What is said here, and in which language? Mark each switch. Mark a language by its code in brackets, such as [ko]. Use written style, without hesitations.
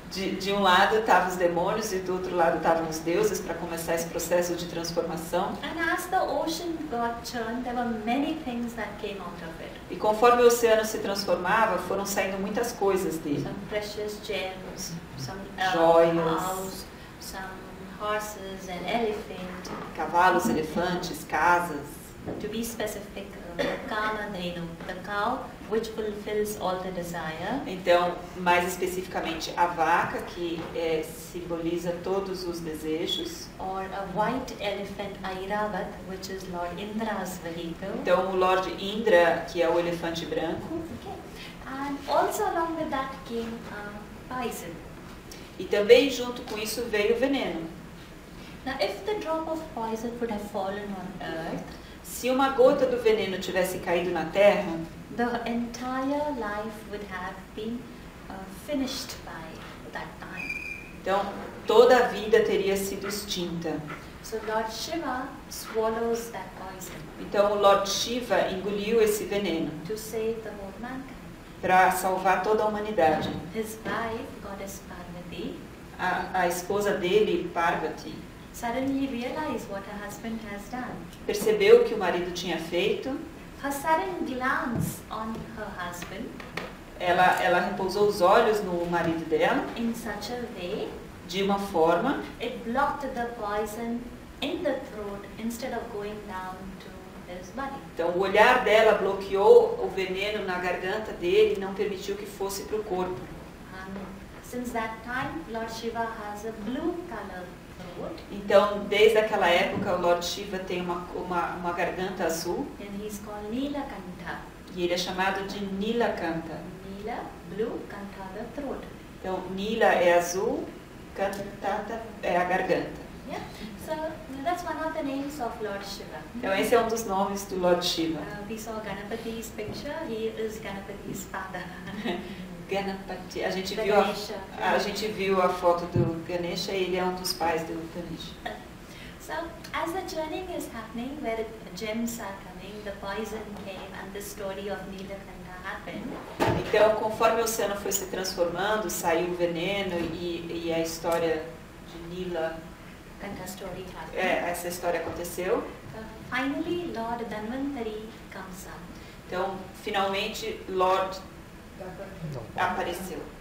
[pt] De um lado estavam os demônios e do outro lado estavam os deuses para começar esse processo de transformação. [en] And as the ocean got churned, there were many things that came out of it. [pt] E conforme o oceano se transformava, foram saindo muitas coisas dele. [en] Some precious gems, some [pt] Joias. [en] cows, some horses, an elephant. [pt] Cavalos, elefantes, casas. [en] To be specific, Kamadhenu, the cow which fulfills all the desire. [pt] Então, mais especificamente, a vaca, que simboliza todos os desejos. [en] Or a white elephant, Airavat, which is Lord Indra's vehicle. [pt] Então, o Lord Indra, que é o elefante branco. [en] Okay. And also along with that came poison. [pt] E também junto com isso veio o veneno. [en] Now, if the drop of poison would have fallen on earth, [pt] se uma gota do veneno tivesse caído na terra, [en] the entire life would have been finished by that time. [pt] Então, toda a vida teria sido extinta. [en] So Lord Shiva swallows that poison [pt] Então o Lord Shiva engoliu esse veneno [en] to save the whole mankind. [pt] para salvar toda a humanidade. [en] His wife, goddess Parvati, [pt] A esposa dele, Parvati, [en] suddenly realized what her husband has done. [pt] percebeu o que o marido tinha feito. [en] Her sudden glance on her husband [pt] Ela repousou os olhos no marido dela [en] in such a way, [pt] de uma forma [en] it blocked the poison in the throat instead of going down to his body. [pt] Então o olhar dela bloqueou o veneno na garganta dele e não permitiu que fosse para o corpo. [en] And since that time, Lord Shiva has a blue color throat [pt] Então desde aquela época o Lord Shiva tem uma garganta azul [en] and he's called Nilakanta. [pt] e ele é chamado de Nilakanta. [en] Nila, blue, Kanta, the throat. [pt] Então Nila é azul, Kantata é a garganta. [en] Yeah. So that's one of the names of Lord Shiva. [pt] Então esse é um dos nomes do Lord Shiva. [en] We saw Ganapati's picture. He is Ganapati's father. [pt] Ganapati. A gente Ganesha. viu a foto do Ganesha e ele é um dos pais do Ganesha. [en] So as the churning is happening, where gems are coming, the poison came, and the story of Nilakanta happened. [pt] Então, conforme o oceano foi se transformando, saiu o veneno e a história de Nila, [en] Kanta story happened. [pt] essa história aconteceu. [en] Finally, Lord Dhanvantari comes up. [pt] Então, finalmente, Lord apareceu.